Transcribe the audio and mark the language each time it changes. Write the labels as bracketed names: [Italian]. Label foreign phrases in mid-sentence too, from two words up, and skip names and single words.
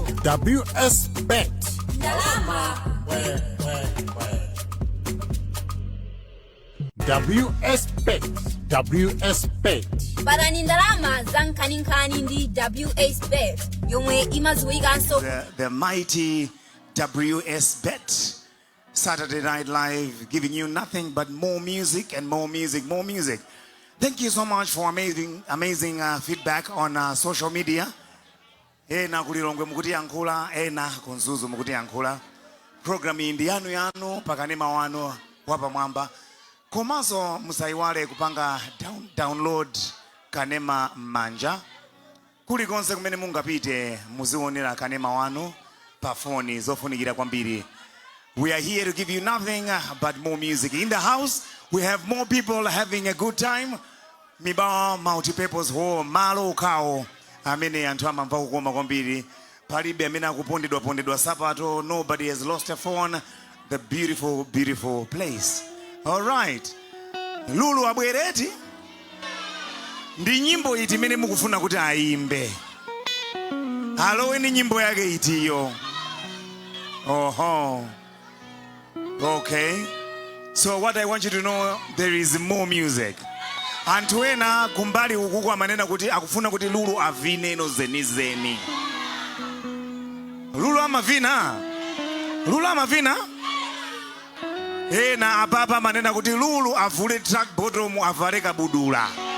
[Nyanja] WS Bet. Ndalama. WS Bet. WS Bet. Barani ndalama za nkhaninkhani ndi WS Bet yomwe imadziwikanso [English] The mighty WS Bet. Saturday Night Live, giving you nothing but more music and more music, more music. Thank you so much for amazing feedback on social media. [Nyanja] Ena kulilongwe mukuti yankula, ena kunzuzu mukuti yankula. Program indi yanu pakanema wanu wapa mwamba. Komaso musaiwale kupanga download kanema manja. Kulikonse kumene mungapite muzionera kanema wanu pa phone zofunikira kwambiri. [English] We are here to give you nothing but more music. In the house, we have more people having a good time. [Nyanja] Mibawa multi-purpose hall, malo kao. Amene anthu amamva kukoma kwambiri. Palibe amene akupondedwa sapato. [English] Nobody has lost a phone. The beautiful, beautiful place. All right. [Nyanja] Lulu abwereti. Ndi nyimbo iti mene mukufuna kuti aimbe. Aloweni nyimbo yake itiyo. Oho. [English] Okay. So what I want you to know, there is more music. [Nyanja] Anthu ena kumbali ukuku amanena kuti akufuna kuti Lulu avine no zeni. Lulu amavina? Lulu amavina? Ena apapa manena kuti Lulu avule [English] track bottom [Nyanja] avale kabudula.